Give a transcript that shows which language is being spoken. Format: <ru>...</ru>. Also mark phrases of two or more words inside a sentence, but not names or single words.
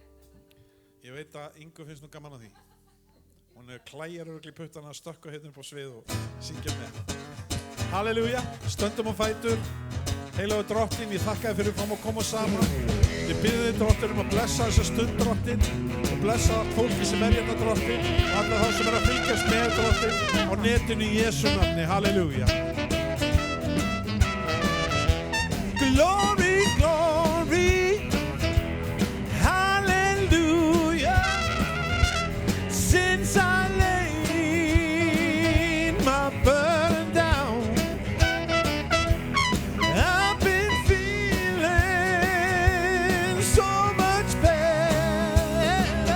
<is>Ég Ég veit að Ingu finnst nú gaman að því. Hún klæjar örugglega í puttana að stökkva hérna upp á svið og syngja með. Halleluja, stöndum á fætur. Heilagur Drottinn, ég þakka þér fyrir að koma saman. Ég bið þig, Drottinn, að blessa þessa stund, Drottinn, og blessa fólki sem hérna, Drottinn, og alla þá sem að fylgjast með, Drottinn, á netinu í Jesú nafni. Halleluja.</is> <en>Glory, glory, hallelujah. Since I laid my burden down, I've been feeling so much better.</en>